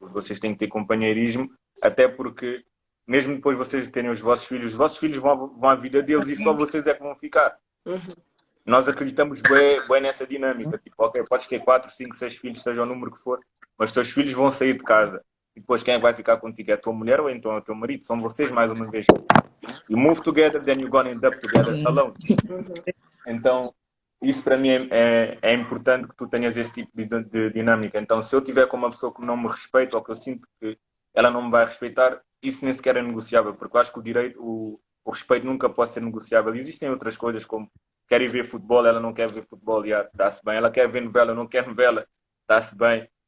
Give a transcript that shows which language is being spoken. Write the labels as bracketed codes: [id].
[pt] Vocês têm que ter companheirismo, até porque mesmo depois vocês terem os vossos filhos vão à vida deles e só vocês é que vão ficar. Uhum. Nós acreditamos bem nessa dinâmica. Tipo, ok, podes ter 4, 5, 6 filhos, seja o número que for, mas os teus filhos vão sair de casa. E depois quem é que vai ficar contigo? É a tua mulher ou então é o teu marido? São vocês mais uma vez. [en] You move together, then you're gonna end up together alone. Uhum. [pt] Então, isso para mim é importante que tu tenhas esse tipo de dinâmica. Então, se eu tiver com uma pessoa que não me respeita ou que eu sinto que ela não me vai respeitar, isso nem sequer é negociável, porque eu acho que o respeito nunca pode ser negociável. Existem outras coisas como quer ir ver futebol, ela não quer ver futebol, já está-se bem. Ela quer ver novela, não quer novela, está-se bem.